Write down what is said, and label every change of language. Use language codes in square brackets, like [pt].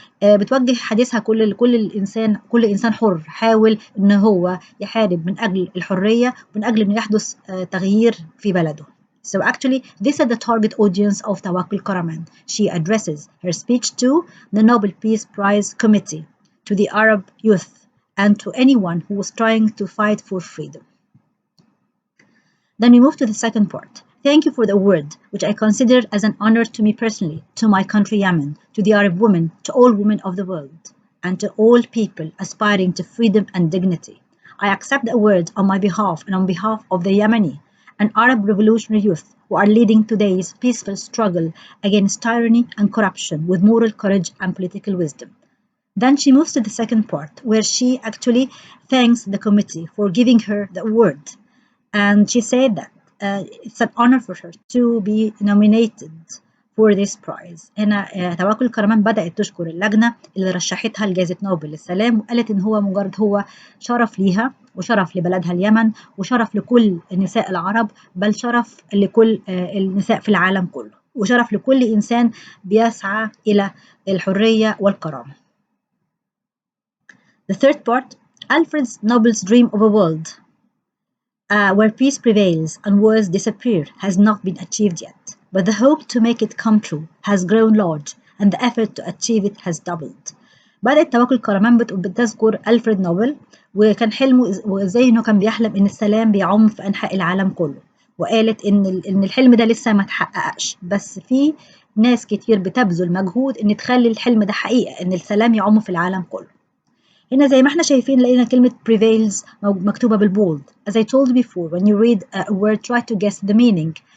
[ar] بتوجه حديثها كل إنسان حر حاول إن هو يحارب من أجل الحرية ومن أجل إنه يحدث تغيير في بلده. [en] So actually, this is the target audience of Tawakkul Karaman. She addresses her speech to the Nobel Peace Prize Committee, to the Arab youth, and to anyone who was trying to fight for freedom. Then we move to the second part. Thank you for the award, which I consider as an honor to me personally, to my country Yemen, to the Arab women, to all women of the world, and to all people aspiring to freedom and dignity. I accept the award on my behalf and on behalf of the Yemeni and Arab revolutionary youth who are leading today's peaceful struggle against tyranny and corruption with moral courage and political wisdom. Then she moves to the second part, where she actually thanks the committee for giving her the award. And she said that it's an honor for her to be nominated for this prize. [ar] هنا توكل كرمان بدأت تشكر اللجنة اللي رشحتها لجائزة نوبل للسلام، وقالت إن هو مجرد هو شرف ليها وشرف لبلدها اليمن وشرف لكل النساء العرب، بل شرف لكل النساء في العالم كله، وشرف لكل إنسان بيسعى إلى الحرية والكرامة. [en] The third part, Alfred Nobel's dream of a world where peace prevails and wars disappear has not been achieved yet, but the hope to make it come true has grown large and the effort to achieve it has doubled. [ar] بدأت توكل كرمان بتذكر ألفريد نوبل وكان حلمه وإزاي إنه كان بيحلم إن السلام بيعم في أنحاء العالم كله، وقالت إن الحلم ده لسه ما تحققش، بس في ناس كتير بتبذل مجهود إن تخلي الحلم ده حقيقة، إن السلام يعم في العالم كله. هنا زي ما احنا شايفين لقينا كلمة prevails مكتوبة بالبولد. [en] As I told before, when you read a word, try to guess the meaning.